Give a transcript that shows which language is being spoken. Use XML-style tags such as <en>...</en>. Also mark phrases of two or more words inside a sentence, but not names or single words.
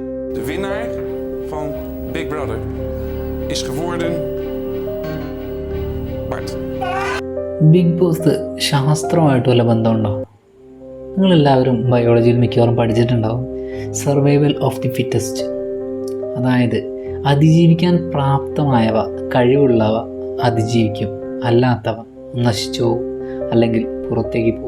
<nl>De winnaar van Big Brother is geworden Bart.</nl> <ml>ബിഗ് ബോസ് ശാസ്ത്രമായിട്ട് വല്ല ബന്ധമുണ്ടോ? നിങ്ങളെല്ലാവരും ബയോളജിയിൽ മിക്കവാറും പഠിച്ചിട്ടുണ്ടാവും.</ml> <en>survival of the fittest,</en> <ml>അതായത് അതിജീവിക്കാൻ പ്രാപ്തമായവ, കഴിവുള്ളവ അതിജീവിക്കും, അല്ലാത്തവ നശിച്ചു പോകും അല്ലെങ്കിൽ പുറത്തേക്ക് പോകും.</ml>